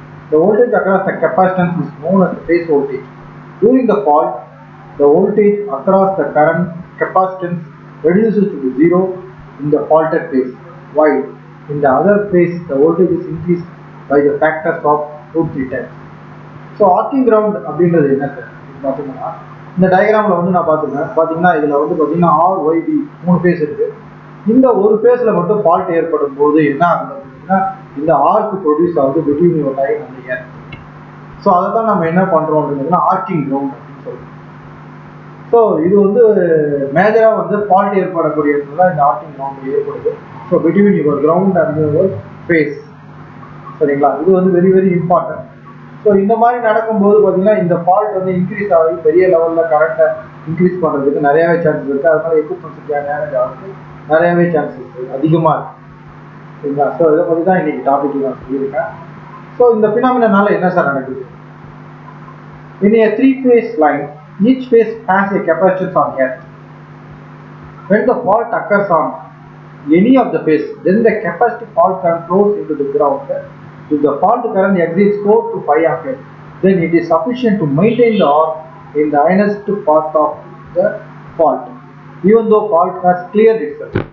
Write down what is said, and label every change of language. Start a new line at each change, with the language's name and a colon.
English: The voltage across the capacitance is known as the phase voltage. During the fault, the voltage across the current capacitance reduces to zero in the faulted phase, while in the other phase the voltage is increased by the factors of 2-3 times.
Tamil: So arching ground அப்படின்றது என்ன sir பார்த்தீங்கன்னா இந்த டயக்ராமில் வந்து நான் பார்த்துருக்கேன். பார்த்தீங்கன்னா இதில் வந்து பார்த்தீங்கன்னா RYB 3 ஃபேஸ் இருக்குது. இந்த ஒரு ஃபேஸில் மட்டும் ஃபால்ட் ஏற்படும் போது என்ன ஆகுது அப்படின்னா இந்த ஆர்க் ப்ரொடியூஸ் ஆகுது
English: Between your line and earth.
Tamil: So அதை தான் நம்ம என்ன பண்ணுறோம் அப்படின்னா ஆர்க்கிங் கிரவுண்ட் அப்படின்னு சொல்லுவோம். ஸோ இது வந்து மேஜராக வந்து ஃபால்ட் ஏற்படக்கூடிய இடத்துல இந்த ஆர்க்கிங் கிரவுண்ட் ஏற்படுது.
English: so between your ground and your face,
Tamil: சரிங்களா? இது வந்து
English: Very very important.
Tamil: ஸோ இந்த மாதிரி நடக்கும்போது பார்த்தீங்கன்னா இந்த ஃபால்ட் வந்து இன்க்ரீஸ் ஆகி பெரிய லெவலில் கரண்ட்டை இன்க்ரீஸ் பண்ணுறதுக்கு நிறையாவே சான்சஸ் இருக்குது. அதனால எக்யூப்மெண்ட்ஸ் டேமேஜ் ஆகிறதுக்கு நிறையாவே சான்சஸ் இருக்குது, அதிகமாக இருக்குது, சரிங்களா? ஸோ இதை பற்றி தான் இன்னைக்கு டாபிக் நான் சொல்லியிருக்கேன். ஸோ இந்த ஃபினாமினால என்ன சார் நடக்குது?
English: In a three-phase line, each phase has a capacitance on earth. When the fault occurs on any of the phase, then the capacitive fault current flows into the ground. If the fault current exceeds 4 to 5 amperes, then it is sufficient to maintain the arc in the highest part of the fault, even though fault has cleared itself.